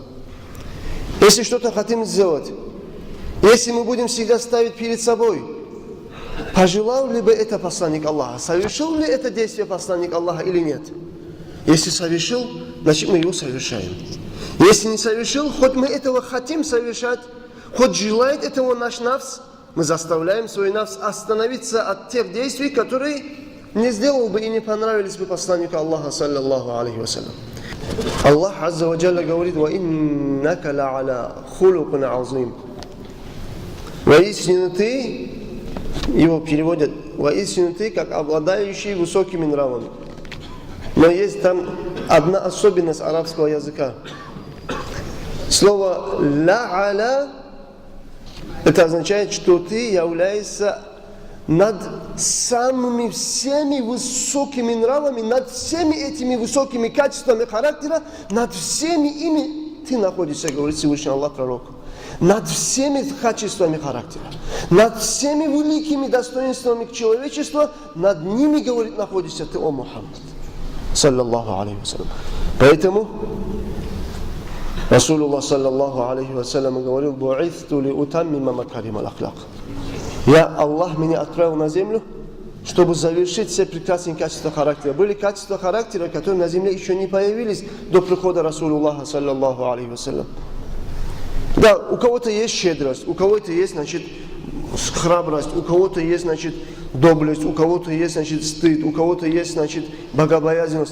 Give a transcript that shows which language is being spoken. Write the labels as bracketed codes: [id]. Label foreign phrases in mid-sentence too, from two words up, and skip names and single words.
[ru] Если что-то хотим сделать, если мы будем всегда ставить перед собой, пожелал ли бы это посланник Аллаха, совершил ли это действие посланник Аллаха или нет. Если совершил, значит мы его совершаем. Если не совершил, хоть мы этого хотим совершать, хоть желает этого наш нафс, мы заставляем свой нафс остановиться от тех действий, которые не сделал бы и не понравились бы посланнику Аллаха, [ar] صلى الله عليه وسلم. [ru] Аллах [ar] عز وجل [ru] говорит: [ar] «وإنك لعلى خلق عظيم». [ru] Воистину ты, его переводят воистину ты как обладающий высокими нравами. Но есть там одна особенность арабского языка. Слово «ля-аля» это означает, что ты являешься над самыми всеми высокими нравами, над всеми этими высокими качествами характера, над всеми ими ты находишься, говорит Всевышний Аллах пророку. Над всеми качествами характера, над всеми великими достоинствами человечества, над ними, говорит, находишься ты, о Мухаммад. [ar] صلى الله عليه وسلم. [ru] Поэтому Расулуллах [ar] صلى الله عليه وسلم [ru] говорил: [ar] «بعثت لأتمم مكارم الأخلاق». [ru] Я, Аллах, меня отправил на землю, чтобы завершить все прекрасные качества характера. Были качества характера, которые на земле еще не появились до прихода Расулуллаха [ar] صلى الله عليه وسلم. [ru] Да, у кого-то есть щедрость, у кого-то есть, значит, храбрость, у кого-то есть, значит, доблесть, у кого-то есть, значит, стыд, у кого-то есть, значит, богобоязненность.